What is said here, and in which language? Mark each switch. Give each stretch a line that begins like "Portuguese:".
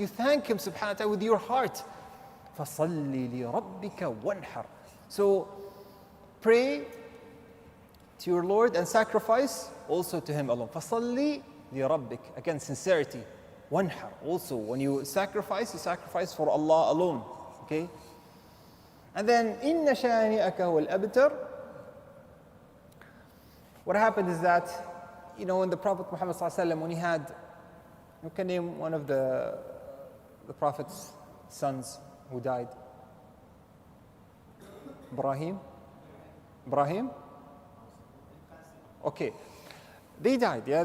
English: You thank Him subhanahu wa ta'ala with your heart.
Arabic: فَصَلِّ لِرَبِّكَ وَانْحَرْ.
English: So, pray to your Lord and sacrifice also to Him alone.
Arabic: فَصَلِّ لِرَبِّكَ.
English: Again, sincerity.
Arabic: وَانْحَرْ.
English: Also, when you sacrifice for Allah alone. Okay? And then,
Arabic: إِنَّ شَانِئَكَ هُوَ الْأَبْتَرُ.
English: What happened is that, when the Prophet Muhammad ﷺ, when he had, you can name one of the Prophet's sons who died. Ibrahim? Okay. They died, yeah?